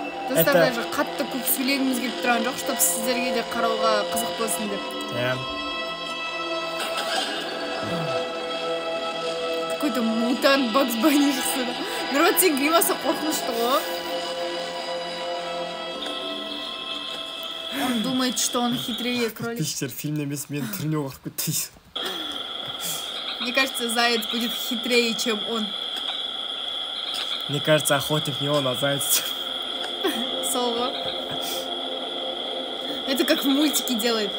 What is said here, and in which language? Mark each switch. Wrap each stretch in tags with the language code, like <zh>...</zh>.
<kk>Достар, даже қатты көп сөйлегіміз келіп тұрған жоқ,</kk> <ru>чтобы</ru> <kk>сіздерге де қарауға қызық болсын деп.</kk> <ru>Какой-то мутант</ru> <kk>Бакс Банни шықса да. Нұрбат, сен гримасы қорқынышты ғой.</kk> <ru>Он думает, что он хитрее кролик.</ru> <kk>Тиштер, фильм емес, мен түріне қорқып кетті.</kk> <ru>Мне кажется, заяц будет хитрее, чем он. Мне кажется, охотник не он, а заяц. Соло. Это как в мультике делает.</ru>